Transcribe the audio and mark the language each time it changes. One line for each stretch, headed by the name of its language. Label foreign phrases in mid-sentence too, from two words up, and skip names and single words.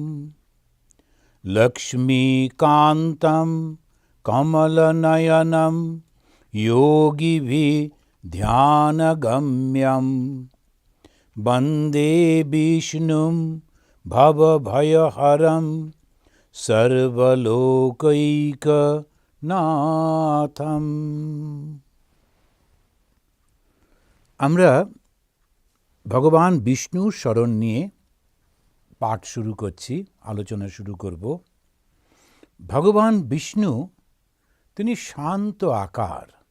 Sanskrit: লক্ষ্মীকান্তম কমলনয়নম যোগীভিঃ ধ্যানগম্যম বন্দে বিষ্ণুম ভবভয়হরম সর্বলোকৈকনাথম।
Bangla: আমরা ভগবান বিষ্ণুর স্মরণ নিয়ে পাঠ শুরু করছি, আলোচনা শুরু করব। ভগবান বিষ্ণু তিনি শান্ত আকার।